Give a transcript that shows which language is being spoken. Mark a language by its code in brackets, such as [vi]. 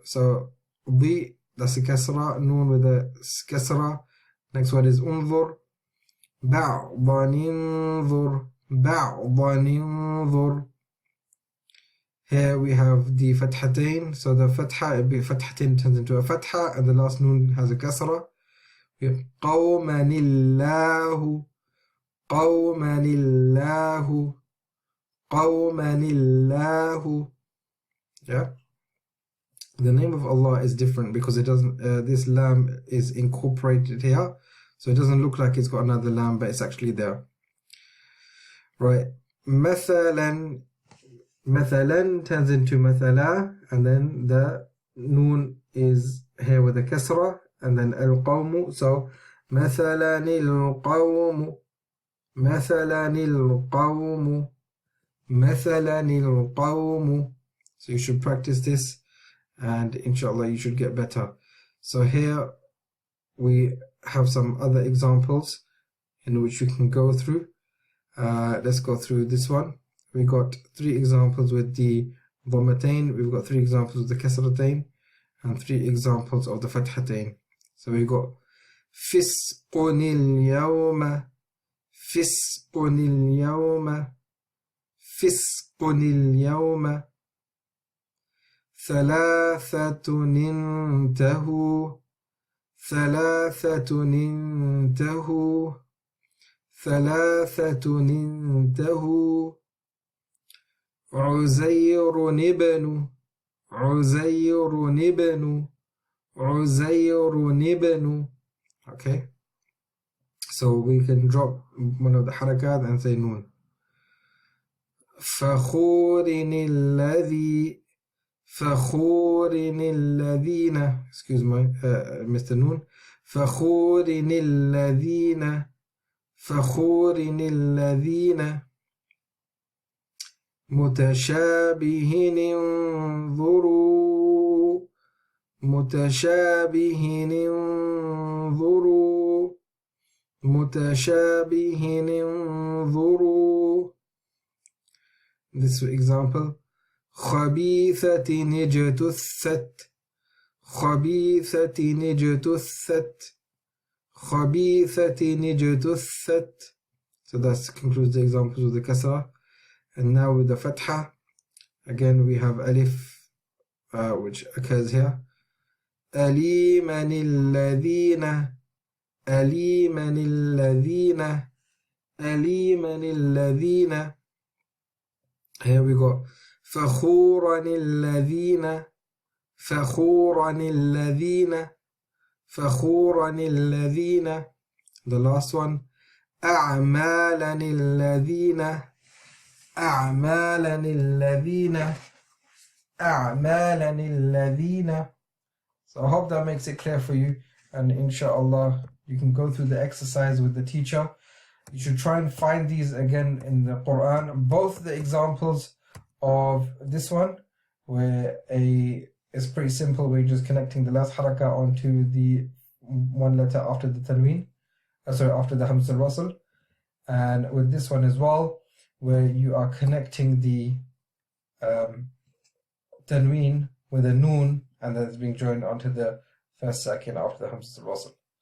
[en] So the, that's a kasra, Noon with a kasra. Next word is unzur. [ar] بعضاً انظر, بعضاً انظر. [en] Here we have the Fathatain. So the Fatha, Fathatain turns into a Fatha, and the last Noon has a Kasra. We have [ar] قَوْمًا اللَّهُ قَوْمًا اللَّهُ قَوْمًا اللَّهُ. [en] Yeah. The name of Allah is different because it doesn't. This lam is incorporated here, so it doesn't look like it's got another lam, but it's actually there. Right. مثلا. Mathalan turns into mathala, and then the Noon is here with a kasra, and then al-qawmu. So mathalan al-qawmu, mathalan al-qawmu, mathalan al-qawmu. So you should practice this, and inshallah you should get better. So here we have some other examples in which you can go through. Let's go through this one. We got 3 examples with the Dhammatain, we've got 3 examples with the Kasratain, and 3 examples of the Fathatain. So we got Fisqun al-yawma, Fisqun al-yawma, Fisqun al-yawma. [ar] ثلاثة انتهوا ثلاثة انتهوا ثلاثة انتهوا عزير ابن عزير ابن عزير ابن. [en] Okay, so we can drop one of the harakat and say noon. [ar] فخور الذي فخور الذين, [en] excuse my Mr. [ar] Noon, فخور الذين فخور الذين متشابه انظروا متشابه انظروا متشابه انظروا. [en] This example, [ar] خبيثة اجتثت خبيثة اجتثت خبيثة اجتثت. [en] So that concludes the examples with the kasra. And now with the fatha, again we have alif which occurs here. [ar] أليمن الذين أليمن الذين أليمن الذين. [en] Here we go. [ar] فخورا الذين فخورا الذين فخورا الذين. [en] The last one. [ar] أعمالا الذين أعمالا الذين أعمالا الذين. [en] So I hope that makes it clear for you, and inshallah you can go through the exercise with the teacher. You should try and find these again in the Quran. Both the examples of this one, where it's pretty simple, where you're just connecting the last harakah onto the one letter after the Tanween, after the Hamzat al Wasl, and with this one as well, where you are connecting the Tanween with a noon, and then it's being joined onto the first sakin after the Hamzat al Wasl.